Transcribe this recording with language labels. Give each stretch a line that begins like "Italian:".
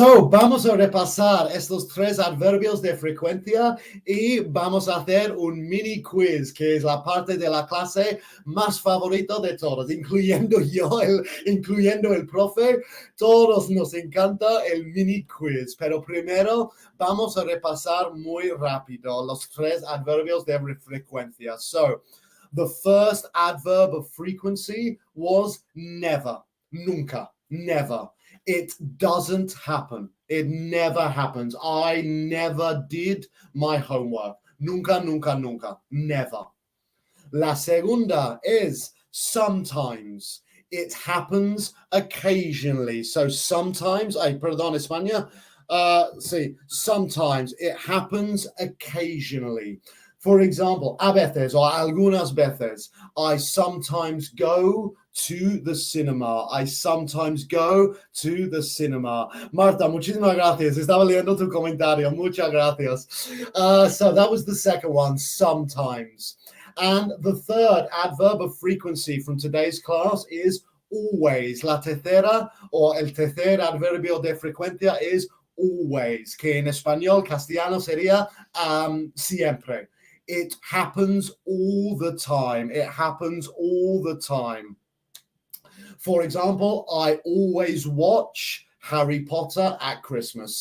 Spanish: Vamos a repasar estos 3 adverbios de frecuencia y vamos a hacer un mini quiz, que es la parte de la clase más favorita de todos, incluyendo yo, incluyendo el profe. Todos nos encanta el mini quiz, pero primero vamos a repasar muy rápido los 3 adverbios de frecuencia.
English: So, the first adverb of frequency was never, nunca, never. It doesn't happen. It never happens. I never did my homework.
Spanish: Nunca, nunca, nunca.
English: Never.
Spanish: La segunda
English: is sometimes. It happens occasionally. So sometimes,
Spanish: perdón, España.
English: Sí, sometimes. It happens occasionally. For example,
Spanish: a veces o algunas veces.
English: I sometimes go to the cinema. I sometimes go to the cinema.
Spanish: Marta, muchísimas gracias. Estaba leyendo tu comentario. Muchas gracias.
English: So that was the second one, sometimes. And the third adverb of frequency from today's class is always.
Spanish: La tercera o el tercer adverbio de frecuencia
English: is always,
Spanish: que en español castellano sería siempre.
English: It happens all the time. It happens all the time. For example, I always watch Harry Potter at Christmas.